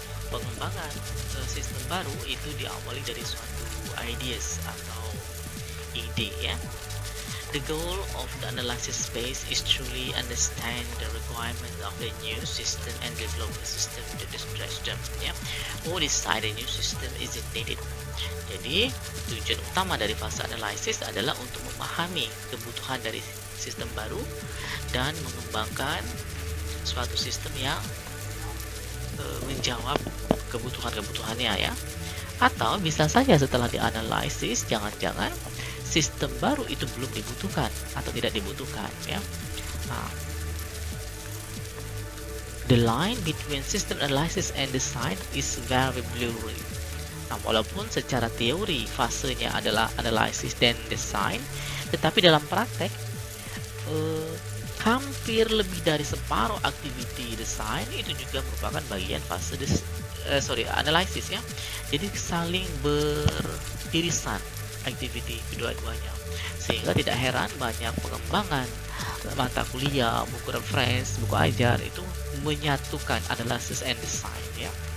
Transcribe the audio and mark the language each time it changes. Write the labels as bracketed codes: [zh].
[id] Pengembangan sistem baru itu diawali dari suatu ideas atau ide ya. [en] The goal of the analysis phase is truly understand the requirement of the new system and develop a system to express them. Ya, or decide a new system is needed. [id] Jadi tujuan utama dari fase analisis adalah untuk memahami kebutuhan dari sistem baru dan mengembangkan suatu sistem yang menjawab kebutuhan-kebutuhannya ya. Atau bisa saja setelah dianalisis jangan-jangan sistem baru itu belum dibutuhkan atau tidak dibutuhkan ya. [en] The line between system analysis and design is very blurry. [id] Walaupun secara teori fasenya adalah analysis dan design, tetapi dalam praktek hampir lebih dari separuh activity design itu juga merupakan bagian fase analisis ya. Jadi saling beririsan activity kedua-duanya, sehingga tidak heran banyak pengembangan mata kuliah, buku reference, buku ajar itu menyatukan analysis and design ya.